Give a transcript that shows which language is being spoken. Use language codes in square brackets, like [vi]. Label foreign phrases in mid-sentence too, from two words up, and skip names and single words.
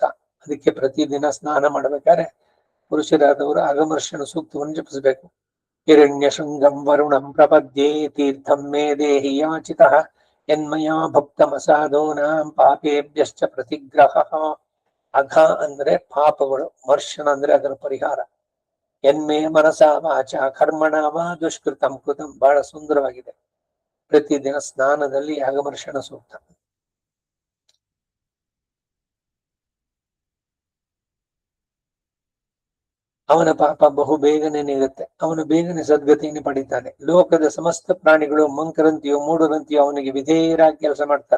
[kn] ಅದಕ್ಕೆ ಪ್ರತಿದಿನ ಸ್ನಾನ ಮಾಡ್ಬೇಕಾದ್ರೆ ಪುರುಷರಾದವರು ಅಘಮರ್ಷಣ ಸೂಕ್ತವನ್ನು ಜಪಿಸಬೇಕು. [sa] ಹಿರಣ್ಯ ಶೃಂಗಂ ವರುಣಂ ಪ್ರಪದ್ಯೇ ತೀರ್ಥಂ ಮೇ ದೇಹಿ ಯಾಚಿತಃ ಯನ್ಮಯಾ ಭಕ್ತಮಸಾಧೂನಾಂ ಪಾಪೇಭ್ಯಶ್ಚ ಪ್ರತಿಗ್ರಹ. [kn] ಅಘ ಅಂದ್ರೆ ಪಾಪಗಳು, ಮರ್ಶನ ಅಂದ್ರೆ ಅದರ ಪರಿಹಾರ. [sa] ಯನ್ಮೇ ಮನಸ ವಾಚ ಕರ್ಮಣ ವಾ ದುಷ್ಕೃತಂ ಕೃತಂ, [kn] ಬಹಳ ಸುಂದರವಾಗಿದೆ. ಪ್ರತಿದಿನ ಸ್ನಾನದಲ್ಲಿ ಅಗಮರ್ಷಣ ಸೂಕ್ತ. ಅವನ ಪಾಪ ಬಹು ಬೇಗನೆ ನೀಗುತ್ತೆ, ಅವನು ಬೇಗನೆ ಸದ್ಗತಿಯನ್ನು ಪಡಿತಾನೆ. ಲೋಕದ ಸಮಸ್ತ ಪ್ರಾಣಿಗಳು ಮಂಕರಂತಿಯೋ ಮೂಢರಂತಿಯೋ ಅವನಿಗೆ ವಿಧೇಯರಾಗಿ ಕೆಲಸ ಮಾಡ್ತಾರೆ.